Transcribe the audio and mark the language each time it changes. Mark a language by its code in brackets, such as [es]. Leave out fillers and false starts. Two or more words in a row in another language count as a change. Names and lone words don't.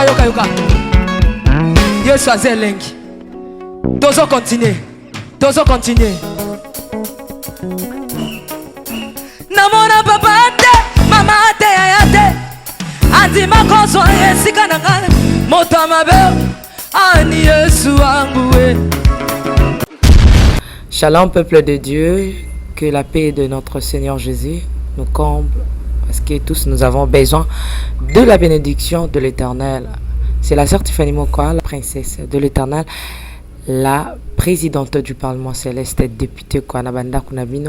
[ln] Yesu aza elengi. Tozo continuer. Namona papa te, mama te, yaya te. Andima kozwa esika na ngai. Moto mabe ani Yesu wangu we. [fr] Shalom peuple de Dieu. Que la paix de notre Seigneur Jésus nous comble, parce que tous nous avons besoin de la bénédiction de l'Éternel. C'est la sœur Tiffany Mokoa, la princesse de l'Éternel, la présidente du Parlement céleste, députée Kwanabanda Kunabino.